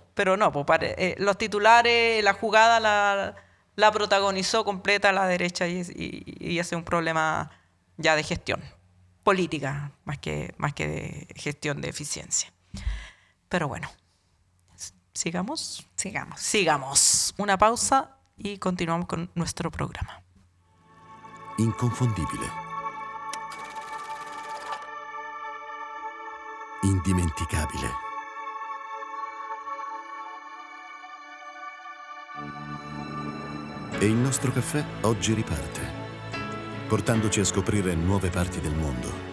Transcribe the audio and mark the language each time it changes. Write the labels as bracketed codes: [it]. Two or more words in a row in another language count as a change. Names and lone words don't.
[es] Pero no, los titulares, la jugada la protagonizó completa la derecha y ese es un problema ya de gestión política, más que de gestión de eficiencia. Pero bueno, sigamos. Una pausa y continuamos con nuestro programa. [it] Inconfondibile. Indimenticabile. E il nostro caffè oggi riparte, portandoci a scoprire nuove parti del mondo.